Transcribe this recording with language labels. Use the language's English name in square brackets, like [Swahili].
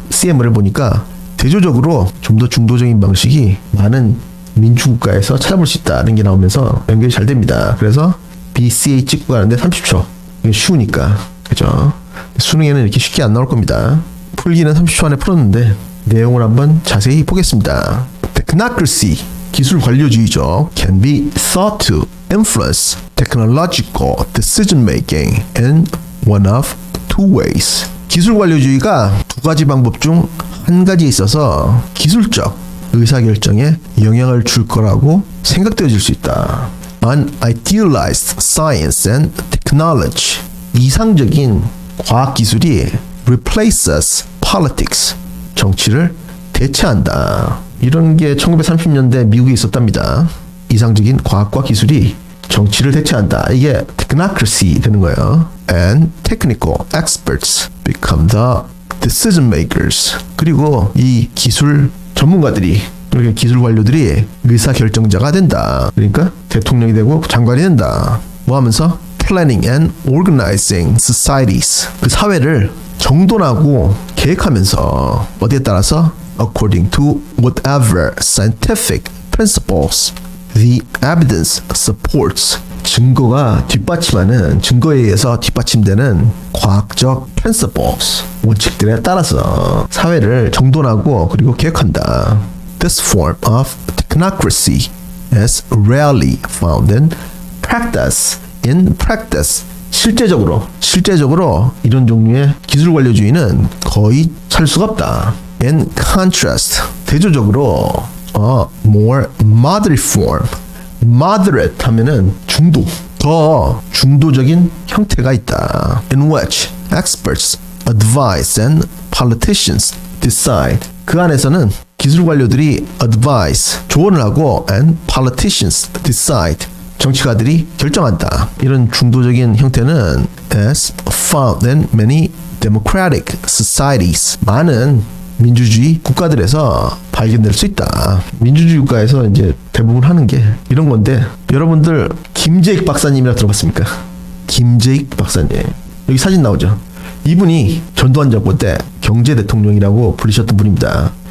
[Korean] CM을 보니까 대조적으로 좀 더 중도적인 방식이 많은 민주국가에서 찾아볼 수 있다는 게 나오면서 연결이 잘 됩니다. 그래서 BCA 찍고 가는데 30초. 이게 쉬우니까. 그죠? 수능에는 이렇게 쉽게 안 나올 겁니다. 풀기는 30초 안에 풀었는데 내용을 한번 자세히 보겠습니다. Technocracy, 기술 관료주의죠. [English] Can be thought to influence technological decision making in one of two ways. [Korean] 기술 관료주의가 두 가지 방법 중 한 가지에 있어서 기술적 의사결정에 영향을 줄 거라고 생각되어질 수 있다. [English] Unidealized science and technology. [Korean] 이상적인 과학기술이 [English] replaces politics. [Korean] 정치를 대체한다. 이런 게 1930년대 미국에 있었답니다. 이상적인 과학과 기술이 정치를 대체한다. 이게 technocracy 되는 거예요. [English] And technical experts become the decision makers. [Korean] 그리고 이 기술 전문가들이 이렇게 기술 관료들이 의사결정자가 된다. 그러니까 대통령이 되고 장관이 된다. 뭐 하면서 [English] planning and organizing societies. [Korean] 그 사회를 정돈하고 계획하면서 어디에 따라서 [English] according to whatever scientific principles the evidence supports. [Korean] 증거가 뒷받침하는 증거에 의해서 뒷받침되는 과학적 principles 원칙들에 따라서 사회를 정돈하고 그리고 계획한다. [English] This form of technocracy is rarely found in practice. In practice, [Korean] 실제적으로 이런 종류의 기술관료주의는 거의 찾을 수가 없다. [English] In contrast, [Korean] 대조적으로 [English] more moderate form. [Korean] moderate 하면은 중도, 더 중도적인 형태가 있다. [English] In which experts advise and politicians decide. [Korean] 그 안에서는 기술 관료들이 advise, 조언을 하고 [English] and politicians decide. [Korean] 정치가들이 결정한다. 이런 중도적인 형태는 [English] is found in many democratic societies. [Korean] 많은 민주주의 국가들에서 발견될 수 있다. 민주주의 국가에서 이제 대부분 하는 게 이런 건데 여러분들 김재익 박사님이라 들어봤습니까? 김재익 박사님. 여기 사진 나오죠. 이분이 전두환 정권 때 경제 대통령이라고 불리셨던 분입니다.